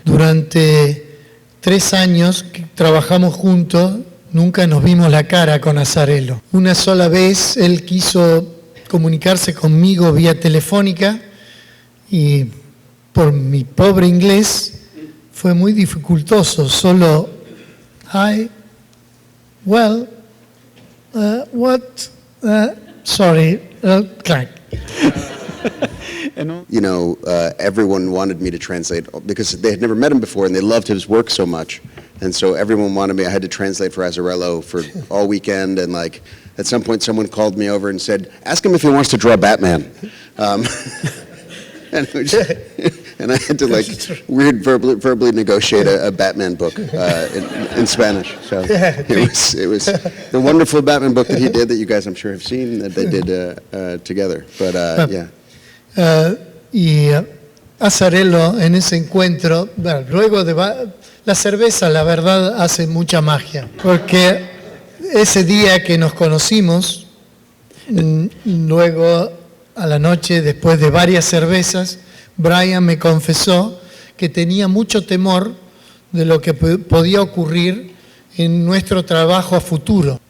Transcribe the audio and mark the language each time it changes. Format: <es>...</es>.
<es>Durante 3 años que trabajamos juntos, nunca nos vimos la cara con Azzarello. Una sola vez él quiso comunicarse conmigo vía telefónica y por mi pobre inglés fue muy dificultoso.</es> <en>Solo, hi, well, what, sorry, clack. You know, everyone wanted me to translate because they had never met him before and they loved his work so much. And so everyone wanted me. I had to translate for Azzarello for all weekend, and like at some point someone called me over and said, "Ask him if he wants to draw Batman." And, and I had to like verbally negotiate a Batman book in Spanish. So it was the wonderful Batman book that he did that you guys I'm sure have seen that they did together. But yeah.</en> <es>Y Azzarello en ese encuentro, bueno, luego de la cerveza, la verdad, hace mucha magia, porque ese día que nos conocimos, luego a la noche, después de varias cervezas, Brian me confesó que tenía mucho temor de lo que podía ocurrir en nuestro trabajo a futuro.</es>